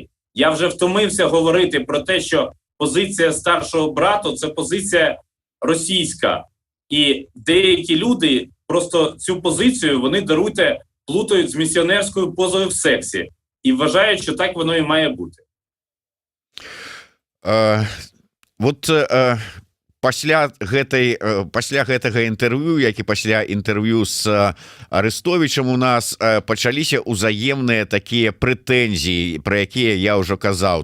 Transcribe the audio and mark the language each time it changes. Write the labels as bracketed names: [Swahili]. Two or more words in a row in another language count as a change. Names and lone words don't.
[Ukrainian] Я вже втомився говорити про те, що позиція старшого брату – це позиція російська. І деякі люди просто цю позицію, вони, даруйте, плутають з місіонерською позою в сексі. І вважають, що так воно і має бути. [Belarusian] Пасля гэтага інтэрв'ю, як і пасля інтэрв'ю з Арестовичем, у нас пачаліся ўзаемныя такія прэтэнзіі, пра якія я ўжо казаў.